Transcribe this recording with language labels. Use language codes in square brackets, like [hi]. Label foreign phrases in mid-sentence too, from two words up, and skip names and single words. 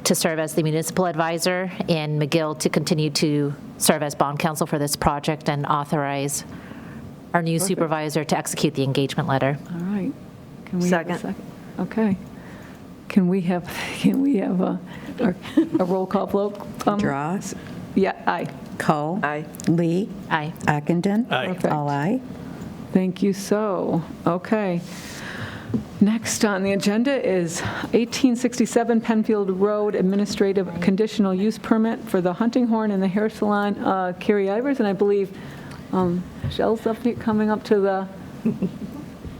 [en] to serve as the municipal advisor and McGill to continue to serve as bond counsel for this project and authorize our new supervisor to execute the engagement letter. All right. Can we have a Second. second? Okay. Can we have a roll call vote? Drawe, Yeah, aye. Kohl, Aye. Lee, Aye. Ockenden. Aye. Perfect. All aye. Thank you so. Okay. Next on the agenda is 1867 Penfield Road Administrative Conditional Use Permit for the Hunting Horn and the Hair Salon, Carrie Eberts, and I believe Michelle's up here, coming up to the